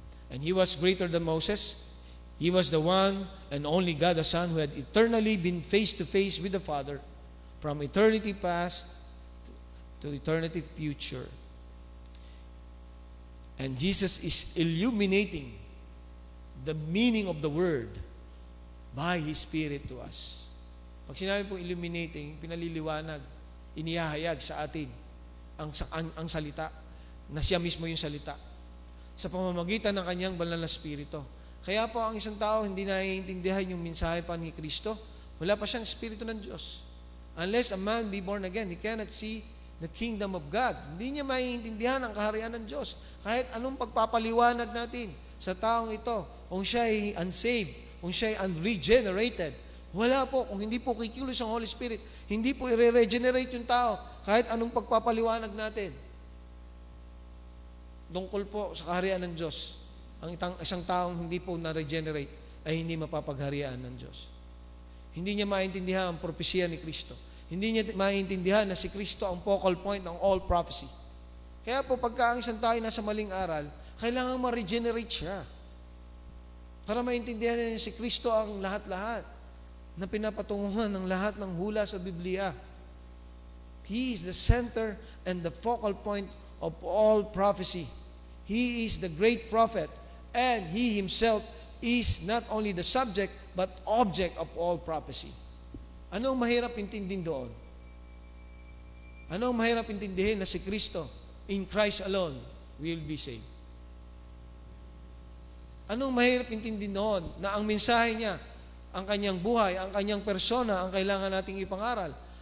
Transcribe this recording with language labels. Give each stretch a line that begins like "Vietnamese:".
English: And he was greater than Moses. He was the one and only God the Son who had eternally been face-to-face with the Father from eternity past to eternity future. And Jesus is illuminating the meaning of the word by His Spirit to us.
Filipino: Pag sinabi pong illuminating, pinaliliwanag, inihahayag sa atin ang salita, na siya mismo yung salita, sa pamamagitan ng kanyang banal na Espiritu. Kaya po ang isang tao hindi naiintindihan yung mensahe pa ni Kristo, wala pa siyang Espiritu ng Diyos.
English: Unless a man be born again, he cannot see the kingdom of God.
Filipino: Hindi niya maiintindihan ang kaharian ng Diyos. Kahit anong pagpapaliwanag natin sa taong ito, kung siya ay unsaved, kung siya ay unregenerated, wala po. Kung hindi po kikilos ang Holy Spirit, hindi po i-regenerate yung tao kahit anong pagpapaliwanag natin. Tungkol po sa kaharian ng Diyos. Ang isang taong hindi po na-regenerate ay hindi mapapagharian ng Diyos. Hindi niya maintindihan ang propesya ni Kristo. Hindi niya maintindihan na si Kristo ang focal point ng all prophecy. Kaya po pagka ang isang tayo nasa maling aral, kailangan ma-regenerate siya. Para maintindihan niya si Kristo ang lahat-lahat na pinapatunguhan ng lahat ng hula sa Biblia.
English: He is the center and the focal point of all prophecy. He is the great prophet, and He Himself is not only the subject, but object of all prophecy.
Filipino: Ano ang mahirap intindihin doon? Ano ang mahirap intindihin na si Kristo,
English: in Christ alone, will be saved?
Filipino: Anong mahirap intindihin doon na ang mensahe niya, ang kanyang buhay, ang kanyang persona, ang kailangan nating ipangaral?